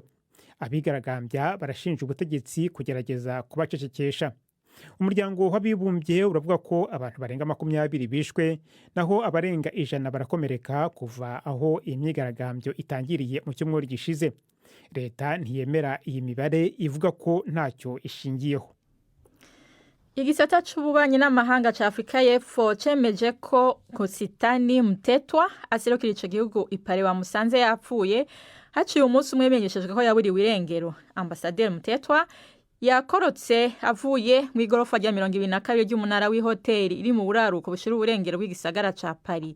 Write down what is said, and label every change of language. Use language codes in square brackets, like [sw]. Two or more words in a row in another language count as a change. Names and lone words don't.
[rn] Abigaragambya barashinja ubutegetsi kugerageza kubacecekesha. Umuryango w'abibumbye uravuga ko abantu barenga 20 bishwe naho abarenga 100 barakomereka kuva aho iyi myigaragambyo itangiriye mu cyumweru gishize. Leta ntiyemera iyi mibare ivuga ko ntacyo ishingiyeho. Igisata c'ububanyi n'amahanga ca Afrika y'Epfo cemeje ko Kositani Mtetwa aserukira ico gihugu ipare bamusanze yapfuye haciye umunsi umwe menyeshejwe ko yaburiwe irengero. Ambasaderi Mtetwa yakorotse avuye mu igorofa rya 22 ry'umunara w'ihoteli iri mu buraruko bushira uburengero bw'igisagara ca Paris.